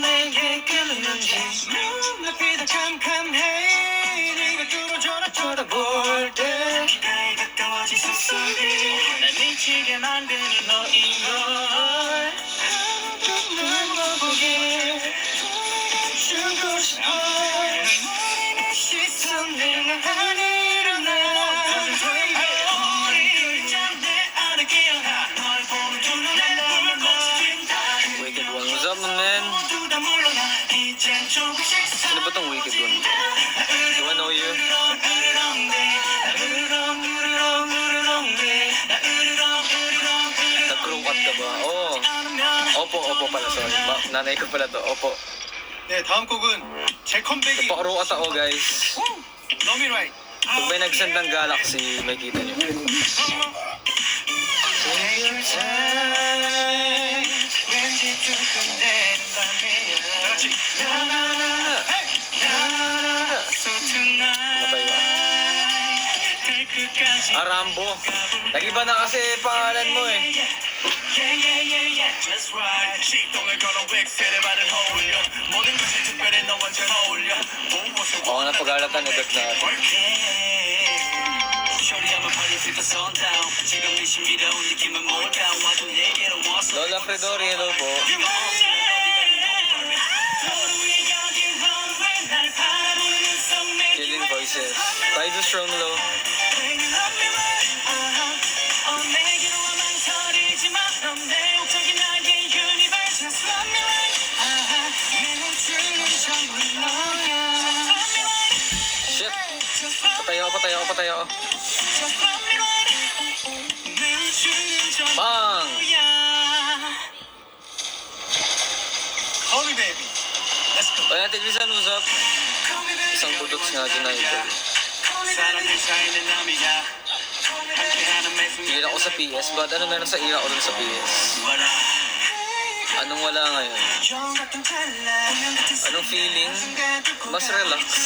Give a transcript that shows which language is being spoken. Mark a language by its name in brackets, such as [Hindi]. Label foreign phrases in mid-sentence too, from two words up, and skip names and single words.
[Korean] 내게 끌리는지 눈앞이 다 캄캄해 네가 뚫어져라 쳐다볼 때 가까이 가까워진 숨소리 날 미치게 만드는 너인 걸 하나도 못 보게 주고 싶어 너의 시선을 난 일어나 우리 잠내 안에 깨어나 널 보는 두 눈에 널 거친다 [English] Wicked one. What's up, man? [Korean] 모두 다 물러나 이젠 조금씩 [Filipino] Sino ba tong [English] wicked one? Do I know you? [Filipino] Nag-crew cut ka ba? Oo. Opo pala. Sorry. Nanay ko pala to. Opo. [Korean] 네, 다음 곡은 제 컴백이 [Filipino] Nagpa-crew cut ako, guys. Love Me Right. Pag may nag-send ng Galaxy, may kita nyo. [English] Take your time. [Korean] 왠지 두근대는 밤이야. 그렇지. [English] So tonight. [Filipino] Ano ba yun? [Korean] 갈 끝까지. Rambo. [Filipino] Nag-iba na kasi pangalan mo eh. [English] Yeah. Just right. [Korean] 시동을 걸어 웩세를 받은 어울려. 모든 것이 특별해 너와 잘 어울려. [Filipino] Oo, napag-alatan ni Doc natin. Lola Fredori, hello po. Killing Voices. Tidus Romlo. Shit! Patayo ako. Bang! [English] Call me baby. Let's go. [Filipino] Kaya tigrisan mo sa isang budots nga dyan na ito. [Korean] 사람들 사이는 남이야. 함께하는 매순간. [Filipino] Tigil ako sa PS. But ano meron sa ira ko dun sa PS? Anong wala ngayon? Anong feeling? Mas relax.